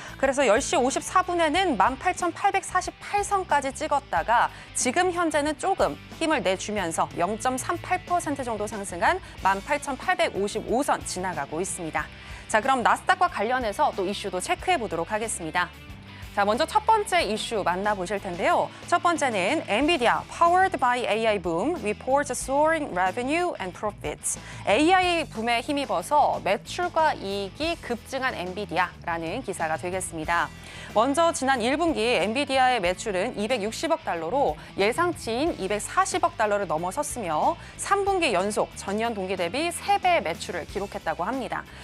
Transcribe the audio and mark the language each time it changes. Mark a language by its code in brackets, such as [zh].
[ko] 그래서 10시 54분에는 18,848선까지 찍었다가 지금 현재는 조금 힘을 내주면서 0.38% 정도 상승한 18,855선 지나가고 있습니다. 자, 그럼 나스닥과 관련해서 또 이슈도 체크해 보도록 하겠습니다. 자, 먼저 첫 번째 이슈 만나보실 텐데요. [en] 첫 번째는 NVIDIA Powered by AI Boom Reports Soaring Revenue and Profits. [ko] AI 붐에 힘입어서 매출과 이익이 급증한 엔비디아라는 기사가 되겠습니다. 먼저 지난 1분기 엔비디아의 매출은 260억 달러로 예상치인 240억 달러를 넘어섰으며 3분기 연속 전년 동기 대비 3배 매출을 기록했다고 합니다.